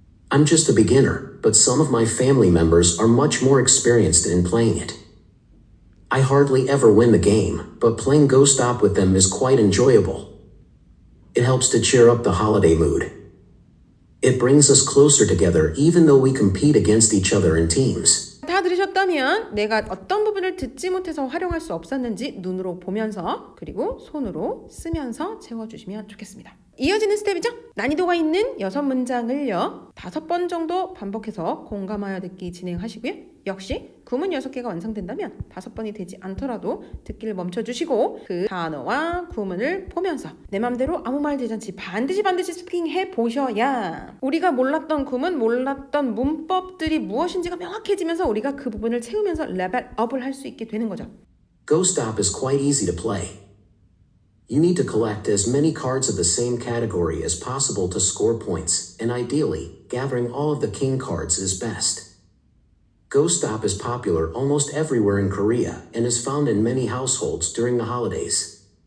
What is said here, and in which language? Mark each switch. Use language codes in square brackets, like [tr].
[en] I'm just a beginner, but some of my family members are much more experienced in playing it. I hardly ever win the game, but playing Go Stop with them is quite enjoyable. It helps to cheer up the holiday mood. It brings us closer together even though we compete against each other in teams. [ko] 다 들으셨다면 내가 어떤 부분을 듣지 못해서 활용할 수 없었는지 눈으로 보면서 그리고 손으로 쓰면서 채워주시면 좋겠습니다. 이어지는 스텝이죠. 난이도가 있는 6문장을요 5번 정도 반복해서 공감하여 듣기 진행하시고요. 역시 구문 6개가 완성된다면 5번이 되지 않더라도 듣기를 멈춰주시고 그 단어와 구문을 보면서 내 맘대로 아무 말 대잔치 반드시 스피킹해 보셔야 우리가 몰랐던 구문, 몰랐던 문법들이 무엇인지가 명확해지면서 우리가 그 부분을 채우면서 레벨업을 할 수 있게 되는 거죠. [en] Go Stop is quite easy to play. You need to collect as many cards of the same category as possible to score points, and ideally, gathering all of the king cards is best. Go Stop is popular almost everywhere in Korea and is found in many households during the holidays.